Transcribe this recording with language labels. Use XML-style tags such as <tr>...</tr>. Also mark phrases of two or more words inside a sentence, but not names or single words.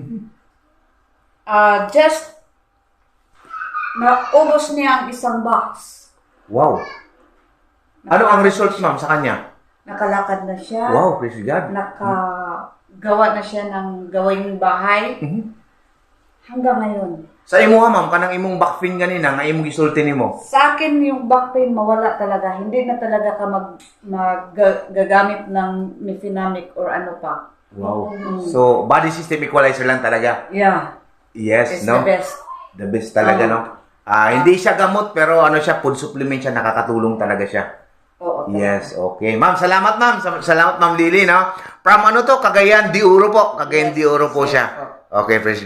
<tl>Just naubos niya ang isang box. Wow. Ano ang result ma'am sa kanya? Nakalakad na siya.</tl> <en>Wow, praise God.</en> <tl>Nakagawa na siya ng gawaing bahay. Hanggang ngayon.</tl> <ceb>Sa imo ma'am, kanang imong</ceb> <en>back pain</en> <ceb>ganina nga imong gisulti nimo.</ceb> <tl>Sa akin yung</tl> <en>back pain</en> <tl>mawala talaga. Hindi na talaga ka gagamit ng Mefenamic or ano pa. Wow. So, body system equalizer lang talaga.</tl> <en>Yeah. Yes, It's no? the best. The best</en> <tl>talaga, no? Hindi siya gamot, pero ano siya,</tl> <en>food supplement</en> <tl>siya, nakakatulong talaga siya. Oo. Yes, okay. Ma'am, salamat ma'am. Salamat ma'am Lily, no? From ano to? Cagayan de Oro po. Cagayan de Oro po siya. Okay, President.</tl>